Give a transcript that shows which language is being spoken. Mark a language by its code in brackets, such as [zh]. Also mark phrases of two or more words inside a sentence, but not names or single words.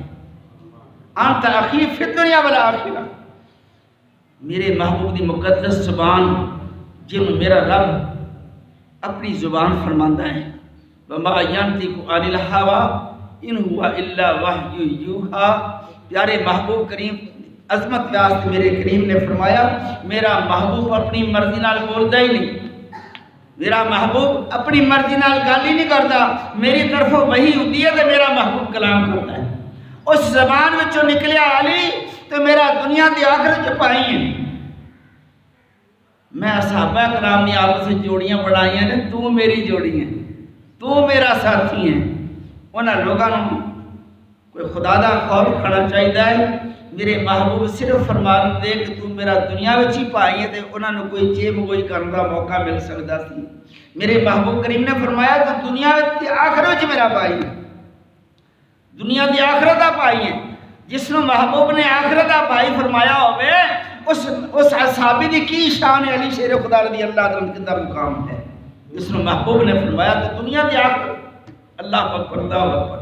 [ar] انت اخی فی الدنیا والآخرہ، [pa] میرے محبوب دی مقدس زبان جن میرا رب اپنی زبان فرماندہ ہے [ar] وما ینطق عن الہوی ان ہوا الا وحی یوحی۔ [pa] پیارے محبوب کریم عظمت واسط میرے کریم نے فرمایا میرا محبوب اپنی مرضی نال بولدا ہی نہیں، میرا محبوب اپنی مرضی نال گل ہی نہیں کرتا، میری طرف وحی ہوتی ہے تو میرا محبوب کلام کرتا ہے۔ اس زبان وچوں نکلیا علی تو میرا دنیا دی آخرت چ پائی ہے۔ میں صحابہ کرام نے آپس سے جوڑیاں بنائیاں نے، تو میری جوڑی ہے، تو میرا ساتھی ہے۔ انہاں لوگاں نوں کوئی خدا دا خوف کھڑا چاہیے ہے، میرے محبوب صرف فرمان دے کہ تو میرا دنیا وچ ہی پائی ہے تے انہاں نوں کوئی چیب گوئی کرن دا موقع مل سکدا سی۔ میرے محبوب کریم نے فرمایا تو دنیا وچ تے آخرت وچ میرا بھائی ہے، دنیا دی آخرت دا بھائی ہے۔ جس نوں محبوب نے آخرت دا بھائی فرمایا ہوئے اس صحابی دی کی شان ہے، علی شیر خدا [ar] رضی اللہ عنہ [pa] کا مقام ہے جس نوں محبوب نے فرمایا تو دنیا دی آخرت۔ [ar] اللہ اکبر اللہ اکبر۔